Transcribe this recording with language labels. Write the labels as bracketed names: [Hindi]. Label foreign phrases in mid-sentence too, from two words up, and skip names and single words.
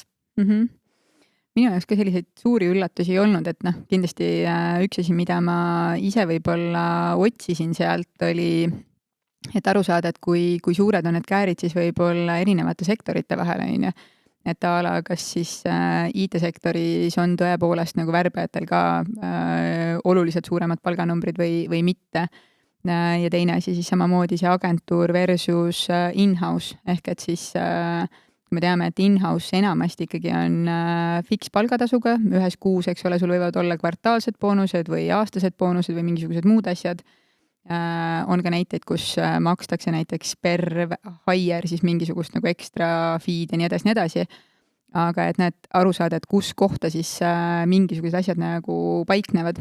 [Estonian] Minu jaoks ka selliseid suuri üllatusi ei olnud, et kindlasti üks asi, mida ma ise võib-olla otsisin sealt, oli, et aru saada, et kui suured on need käärid siis võib-olla erinevate sektorite vahel, on ju. Et ala, kas siis IT-sektoris on tõepoolest nagu värbajatel ka oluliselt suuremad palganumbrid või mitte. Ja teine asi siis samamoodi see agentuur versus in-house, ehk et siis me teame, et in-house enamasti ikkagi on fiks palgatasuga, ühes kuus, eks ole, sul võivad olla kvartaalsed boonused või aastased boonused või mingisugused muud asjad. On ka näiteid, kus makstakse näiteks [English] per hire [Estonian] siis mingisugust nagu ekstra feed ja nii edasi. Aga et need aru saada, et kus kohta siis mingisugused asjad nagu paiknevad.